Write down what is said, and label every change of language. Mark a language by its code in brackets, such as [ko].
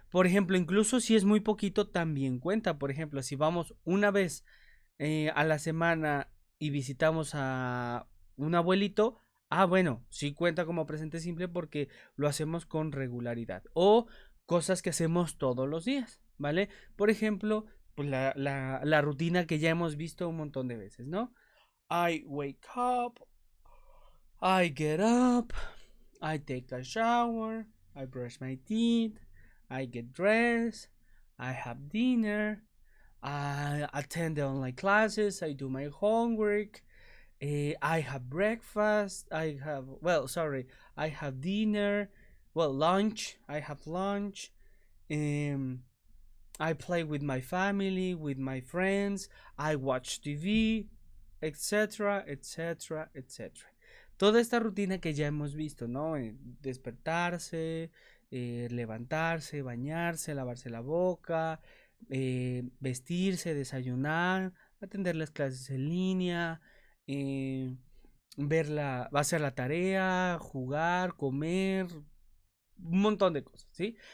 [es] Por ejemplo, incluso si es muy poquito, también cuenta. Por ejemplo, si vamos una vez a la semana y visitamos a un abuelito, bueno, sí cuenta como presente simple porque lo hacemos con regularidad. O cosas que hacemos todos los días, ¿vale? Por ejemplo, pues la rutina que ya hemos visto un montón de veces, ¿no? [en] I wake up, I get up, I take a shower, I brush my teeth, I get dressed, I have dinner, I attend the online classes, I do my homework, I have breakfast, I have dinner, lunch, I have lunch, um, I play with my family, with my friends, I watch TV, [es] etcétera, etcétera, etcétera. Toda esta rutina que ya hemos visto, ¿no? Despertarse, levantarse, bañarse, lavarse la boca, vestirse, desayunar, atender las clases en línea, eh, hacer la tarea, jugar, comer, un montón de cosas, ¿sí?